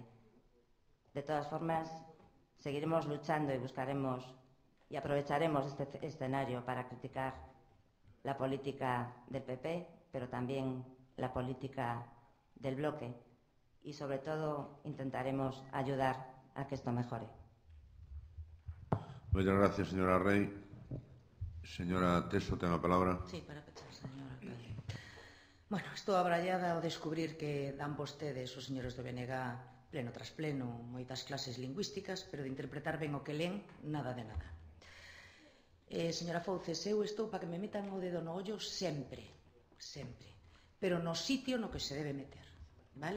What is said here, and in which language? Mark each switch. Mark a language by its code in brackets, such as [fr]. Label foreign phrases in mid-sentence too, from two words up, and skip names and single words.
[es] De todas formas, seguiremos luchando y buscaremos y aprovecharemos este escenario para criticar la política del PP, pero también la política del bloque, y sobre todo intentaremos ayudar a que esto mejore. Muchas gracias, señora Rey. [gl] Señora Teso, ten a palabra. Sí, para pechar, señora alcalde. Bueno, estou abrallada ao descubrir que dan vostedes, os señores do BNG, pleno tras pleno, moitas clases lingüísticas, pero de interpretar ben o que len, nada de nada. Señora Fouces, eu estou para que me metan o dedo no ollo sempre, sempre, pero no sitio no que se debe meter, vale?